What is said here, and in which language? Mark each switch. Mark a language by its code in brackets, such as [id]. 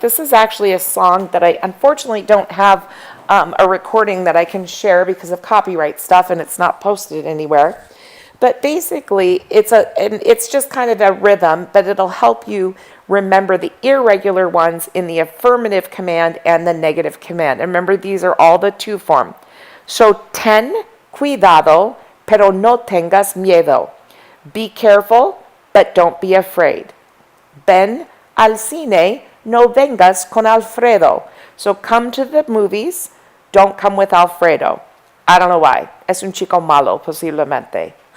[en] This is actually a song that I unfortunately don't have a recording that I can share because of copyright stuff and it's not posted anywhere. But basically, it's just kind of a rhythm, but it'll help you remember the irregular ones in the affirmative command and the negative command. And remember, these are all the two form. [es] So, ten cuidado, pero no tengas miedo. [en] Be careful, but don't be afraid. [es] Ven al cine, no vengas con Alfredo. [en] So come to the movies, don't come with Alfredo. I don't know why. [es] Es un chico malo, posiblemente.